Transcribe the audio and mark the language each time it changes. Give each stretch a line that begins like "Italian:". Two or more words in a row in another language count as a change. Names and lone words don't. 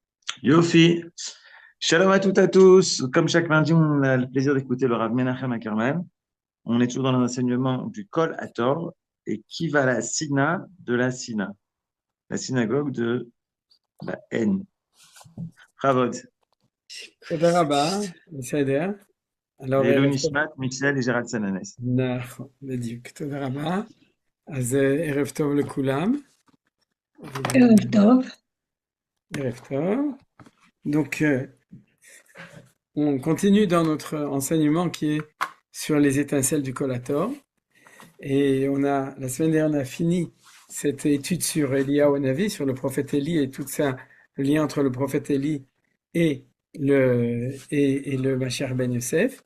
French: Yofi, shalom à toutes et à tous. Comme chaque lundi, on a le plaisir d'écouter le Rav Menachem Ackerman. On est toujours dans l'enseignement du Kol Hator et qui va la Sina de la Sina, la synagogue de la haine. Bravod.
Hebrew: תודה רבה, בסדר.
French: Alors, Les
Hebrew: ערב טוב.
French: Nishmat, Michel et Gérald Sananes.
Hebrew: נכון, בדיוק. תודה רבה. אז ערב טוב לכולם. ערב טוב. ערב טוב.
French: Donc, on continue dans notre enseignement qui est sur les étincelles du Collator. Et la semaine dernière, on a fini cette étude sur Eliyahu Hanavi, sur le prophète Élie et tout ça, le lien entre le prophète Élie et le Mashiach ben Yosef.